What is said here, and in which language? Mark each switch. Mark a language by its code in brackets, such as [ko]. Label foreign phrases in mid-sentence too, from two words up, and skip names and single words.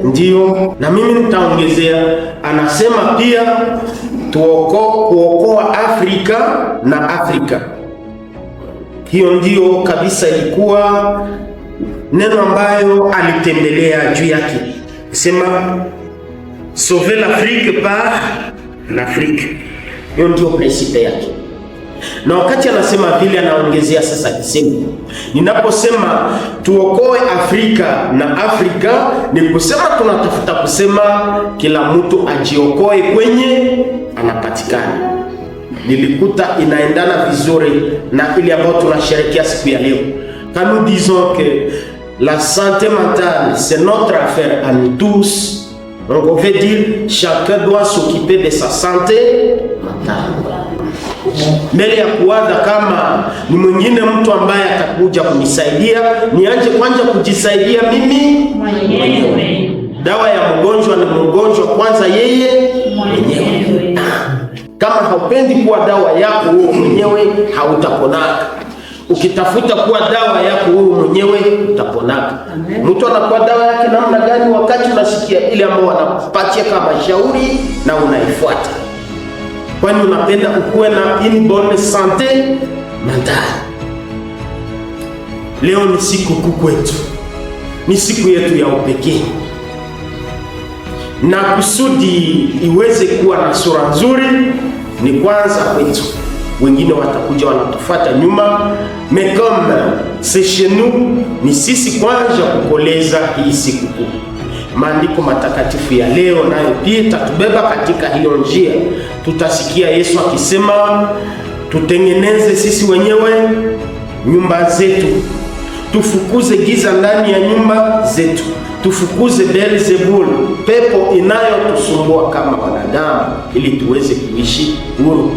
[sw] Ndio, na mimi nitaongezea, anasema pia kuokoa Afrika na Afrika. Hiyo ndio kabisa ilikuwa neno ambayo alitembelea juu yake. [fr] Sema sauver l'Afrique par l'Afrique. [sw] Hiyo ndio principe yake. Na wakati anasema vile anaongezea sasa kisema, ninaposema tuokoe Afrika na Afrika, ni kusema tunatafuta kusema kila mtu ajiokoe kwenye anapatikana. Nilikuta inaendana vizuri na ile ambayo tunasherehekea siku ya leo. [fr] Quand nous disons que la santé mentale c'est notre affaire à nous tous, donc on veut dire chacun doit s'occuper de sa santé mentale. [sw] Mbele ya kuwaza kama ni mwingine mtu ambaye atakuja kunisaidia, nianje kwanza kujisaidia mimi mwenyewe. Dawa ya mgonjwa ni mgonjwa kwanza yeye mwenyewe. Kama haupendi kuwa dawa yako wewe mwenyewe hautaponaka. Ukitafuta kuwa dawa yako wewe mwenyewe utaponaka. Mtu anakuwa dawa yake namna gani? Wakati unasikia ile ambayo wanakupatia kama shauri na unaifuata. Kwani unapenda ukuwe na [fr] une bonne santé mentale. [sw] Leo ni siku kuu kwetu, ni siku yetu ya upekee. na kusudi iweze kuwa na sura nzuri, ni kwanza kwetu. Wengine watakuja wanatufuata nyuma, [fr] mais comme c'est chez nous, [sw] ni sisi kwanza kukoleza hii sikukuu. Maandiko matakatifu ya leo nayo pia tatubeba katika hiyo njia. Tutasikia Yesu akisema tutengeneze sisi wenyewe nyumba zetu, tufukuze giza ndani ya nyumba zetu, tufukuze Beelzebul, pepo inayotusumbua kama wanadamu, ili tuweze kuishi huru.